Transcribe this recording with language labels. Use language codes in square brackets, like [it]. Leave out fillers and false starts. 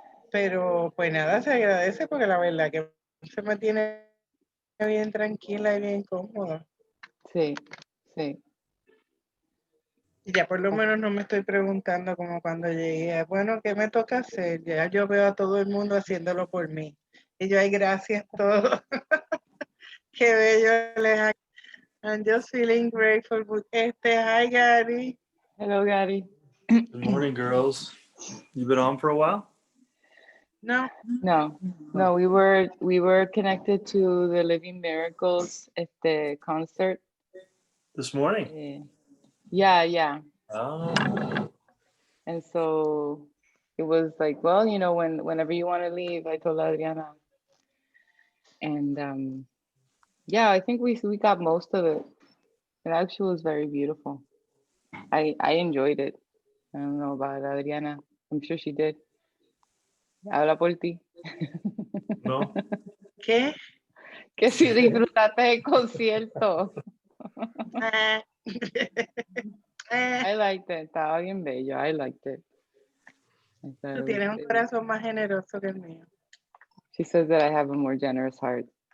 [es] Pero pues nada, se agradece porque la verdad que se me tiene bien tranquila y bien cómoda. sí, sí. Y ya por lo menos no me estoy preguntando como cuando llegué, bueno, ¿qué me toca hacer? Ya yo veo a todo el mundo haciéndolo por mí. Y yo, ay, gracias a todos. Qué bello les ha. [en] I'm just feeling grateful. Hi, Gary. Hello, Gary. Good morning, girls. You been on for a while? No. No, we were connected to the Living Miracles concert. This morning? Yeah. Oh. And so it was like, well, whenever you want to leave, I told Adriana. And yeah, I think we got most of it. It actually was very beautiful. I enjoyed it. I don't know about Adriana. I'm sure she did. [es] Habla por ti. [en] No. [es] ¿Qué? Que si disfrutaste el concierto. [en] I liked it. [es] Estaba bien bello. [en] I liked it. [es] Tú tienes un corazón más generoso que el mío. [en] She says that I have a more generous heart.